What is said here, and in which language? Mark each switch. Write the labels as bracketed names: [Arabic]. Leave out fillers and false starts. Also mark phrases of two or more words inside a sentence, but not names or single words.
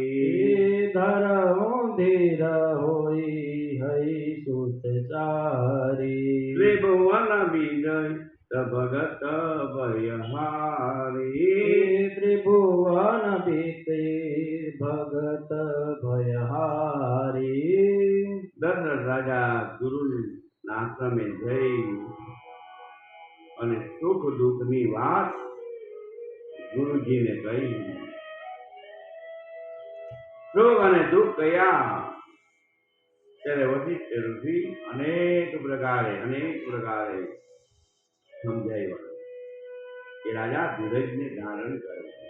[Awadhi] धरहु धीर होई हई सुत चारी त्रिभुवन विजय भगत भयहारी त्रिभुवन बीते भगत भयहारी [Gujarati] દશરથ રાજા ગુરુના આશ્રમે જઈ અને સુખ દુઃખની વાત ગુરુજીને કહી સુખ અને દુઃખ કયા ત્યારે વશિષ્ઠ ઋષિ અનેક પ્રકારે સમજાવ્યા કે રાજા ધીરજને ધારણ કરે